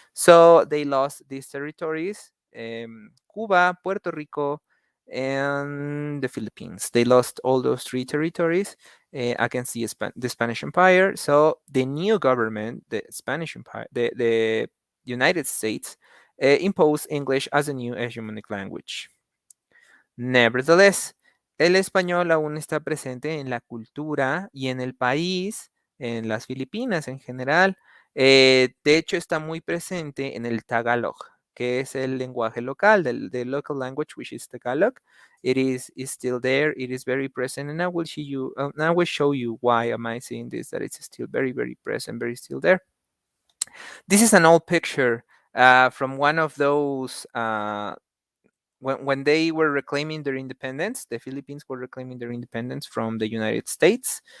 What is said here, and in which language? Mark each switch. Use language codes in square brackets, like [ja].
[en] So they lost these territories, Cuba, Puerto Rico, and the Philippines. They lost all those three territories against the Spanish Empire. So the new government, the Spanish Empire, the United States, imposed English as a new hegemonic language. Nevertheless, [es] el español aún está presente en la cultura y en el país, en las Filipinas en general. De hecho, está muy presente en el Tagalog, que es el lenguaje local, [en] the local language, which is Tagalog. Is still there. It is very present, and I will show you why am I saying this, that it's still very, very present, very still there. This is an old picture from one of those when they were reclaiming their independence, the Philippines were reclaiming their independence from the United States.